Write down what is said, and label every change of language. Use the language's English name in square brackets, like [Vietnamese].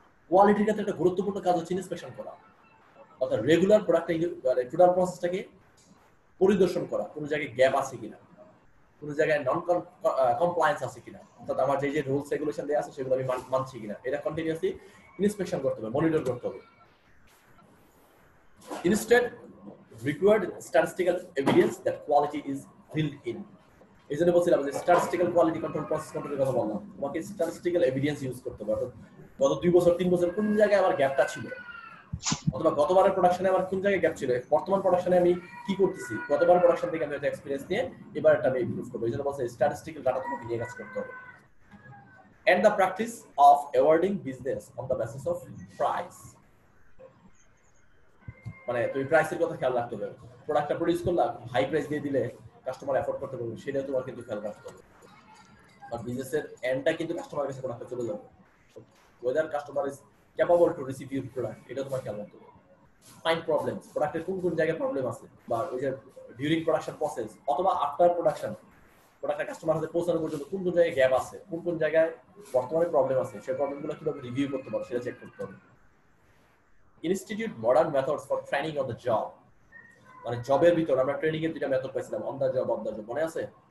[Bangla] কোয়ালিটির ক্ষেত্রে একটা গুরুত্বপূর্ণ কাজ হচ্ছে ইন্সপেকশন করা, অর্থাৎ রেগুলার টোটাল প্রসেসটাকে পরিদর্শন করা, কোন জায়গায় গ্যাপ আছে কিনা, কোন জায়গায় নন কমপ্লায়েন্স আছে কিনা, অর্থাৎ আমার যে রুলস রেগুলেশন দেওয়া আছে সেগুলো আমি মানছি কিনা, এটা কন্টিনিউয়াসলি ইন্সপেকশন করতে হবে, মনিটর করতে হবে। [English] Instead, required statistical evidence that quality is built in. [Bangla] এই জন্য বলছিলাম যে স্ট্যাটিস্টিক্যাল কোয়ালিটি কন্ট্রোল, প্রসেস কন্ট্রোলের কথা বললাম, তোমাকে স্ট্যাটিস্টিক্যাল এভিডেন্স ইউজ করতে হবে। গত 2 বছর 3 বছর কোন জায়গায় আমার গ্যাপটা ছিল, অথবা গতবারের প্রোডাকশনে আমার কোন জায়গায় গ্যাপ ছিল, বর্তমান প্রোডাকশনে আমি কি করতেছি, গতবারের প্রোডাকশন থেকে আমি একটা এক্সপেরিয়েন্স নিয়ে এবার এটা আমি ইমপ্রুভ করবো। এই জন্য বলছে স্ট্যাটিস্টিক্যাল ডাটা তোমাকে নিয়ে কাজ করতে হবে। [English] And the practice of awarding business on the basis of price, [Bangla] মানে তুমি প্রাইসের কথা খেয়াল রাখতে হবে। প্রোডাক্টটা প্রডিউস করলা, হাই প্রাইস দিয়ে দিলে কাস্টমার এফোর্ড করতে পারবে, সেটা তোমার কিন্তু খেয়াল রাখতে হবে। আর বিজনেসের এন্ডটা কিন্তু কাস্টমারের কাছে প্রোডাক্টটা চলে যাবে। [English] whether customer is capable to receive your product, [Bangla] এটা তোমার খেয়াল রাখতে হবে। ফাইন্ড প্রবলেমস, প্রোডাক্টের কোন কোন জায়গায় প্রবলেম আছে, বা ওই যে ডিউরিং প্রোডাকশন প্রসেস অথবা আফটার প্রোডাকশন প্রোডাক্টটা কাস্টমার হাতে পৌঁছানো পর্যন্ত কোন কোন জায়গায় গ্যাপ আছে, কোন কোন জায়গায় বর্তমানে প্রবলেম আছে, সেই প্রবলেমগুলো কিভাবে রিভিউ করতে পারো সেটা চেক করতে হবে। [English] institute modern methods for training on the job, [Bangla] মানে জবের ভিতর আমরা ট্রেনিং এর দুইটা মেথড পাইছিলাম, on the job, of the job, মনে আছে?